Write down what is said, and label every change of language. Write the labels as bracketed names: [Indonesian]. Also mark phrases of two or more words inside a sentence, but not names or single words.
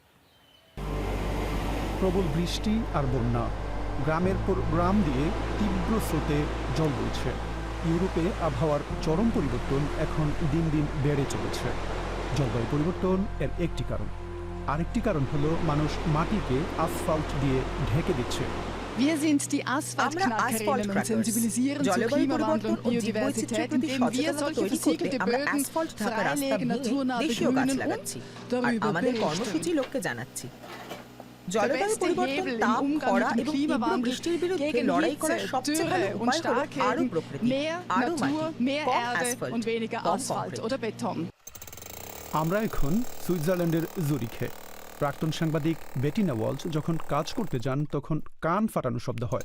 [Bangla] প্রবল বৃষ্টি আর বন্যা, গ্রামের পর গ্রাম দিয়ে তীব্র স্রোতে জল বইছে। ইউরোপে আবহাওয়ার চরম পরিবর্তন এখন দিন দিন বেড়ে চলেছে। জলবায়ু পরিবর্তন এর একটি কারণ। আরেকটি কারণ হলো মানুষ মাটিকে আসফাল্ট দিয়ে ঢেকে দিচ্ছে। [German] Wir sind die Asphaltknackerinnen und sensibilisieren zum Klimawandel und Biodiversität, indem wir solche versiegelte Böden freilegen, naturnah begrünen und darüber berichten. [Bangla] জলবায়ু পরিবর্তন, তাপ, খরা এবং তীব্র বৃষ্টির বিরুদ্ধে লড়াই করার সবচেয়ে ভালো উপায় হলো আরও প্রকৃতি, আরও মাটি, কম অ্যাসফল্ট। আমরা এখন সুইজারল্যান্ডের জুরিখে। প্রাক্তন সাংবাদিক বেটিনা ওয়ালচ যখন কাজ করতে যান তখন কান ফাটানো শব্দ হয়।